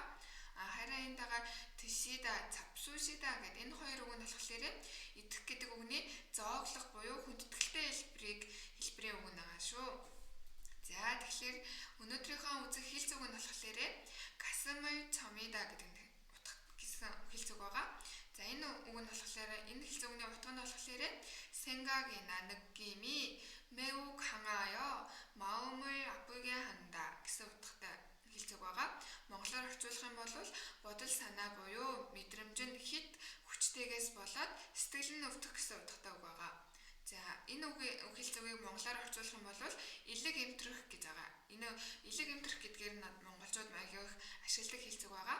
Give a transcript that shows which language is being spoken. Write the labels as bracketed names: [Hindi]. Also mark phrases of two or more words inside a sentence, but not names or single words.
[Mongolian] Харин энд байгаа [Korean] 드시다, 잡수시다 [Mongolian] гэдэг энэ хоёр үг нь болохоор идэх гэдэг үгний зооглох буюу хүндэтгэлтэй хэлбэрийн үг байгаа шүү. За тэгэхээр өнөөдрийнхөө үзэх хэлц үг нь болохоор [Korean] 가슴이 저미다 [Mongolian] гэдэг гэсэн хэлц үг байгаа. За энэ үг нь болохоор энэ хэлц үгний утга нь болохоор [Korean] 생각이 느낌이 매우 강하여 마음을 아프게 한다 [Mongolian] гэсэн утгатай хэлц үг байгаа. Монголоор орчуулах юм бол бодол санаа буюу мэдрэмж нь хит хүчтэйгээс болоод сэтгэл нь өвдөх гэсэн утгатай үг байгаа. За энэ хэлц үгийг монголоор орчуулах юм бол элэг эмтрэх гэж байгаа. Энэ элэг эмтрэх гэдгээр нь монголчууд магиох ашигладаг хэлц үг байгаа.